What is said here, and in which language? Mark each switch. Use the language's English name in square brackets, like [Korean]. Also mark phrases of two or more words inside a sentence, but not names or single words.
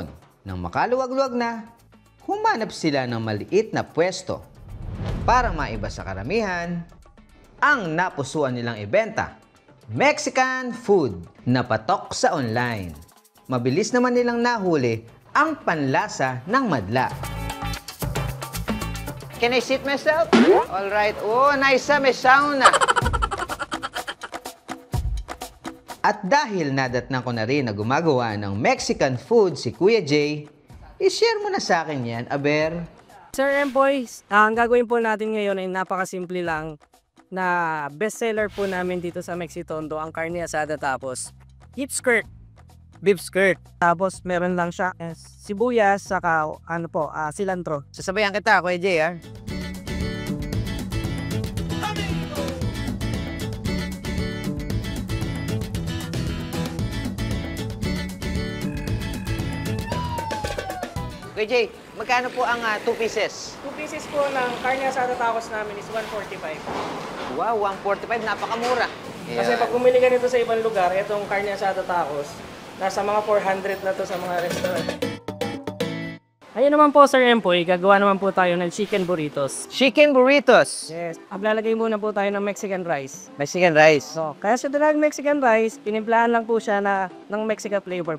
[Filipino] Nang makaluwag-luwag na, humanap sila ng maliit na pwesto para maiba sa karamihan ang napusuan nilang ibenta. [English] Mexican food [Filipino] na patok sa online. Mabilis naman nilang nahuli ang panlasa ng madla. [English] Can I sit myself? All right. Oh, nice, [Filipino] may sauna. At dahil nadatnan ko na rin na gumagawa ng [English] Mexican food [Filipino] si Kuya Jay, i-share mo na sa akin yan, Aber. Sir Empoy, ang gagawin po natin ngayon ay napakasimple lang na bestseller po namin dito sa Mexitondo, ang [Spanish] carne asada [Filipino] tapos [English] beef skirt. [Filipino] Tapos meron lang siya sibuyas, saka cilantro. Sasabayan kita, Kuya Jay, ha? Kuya Jay, magkano po ang 2 pieces? 2 pieces po ng [Spanish] carne asada tacos [Filipino] namin is 145. Wow, 145, napakamura. Kasi pag bumili ka nito sa ibang lugar, itong [Spanish] carne asada tacos, [Filipino] nasa mga 400 na to sa mga restaurant. Ayun naman po, Sir Empoy, gagawa naman po tayo ng [English] chicken burritos. Chicken burritos. [Filipino] Yes. Lalagay muna po tayo ng [English] Mexican rice. Mexican rice. [Filipino] So, kaya sa dalag [English] Mexican rice, [Filipino] pinimplahan lang po siya ng [English] Mexican flavor [Filipino] po.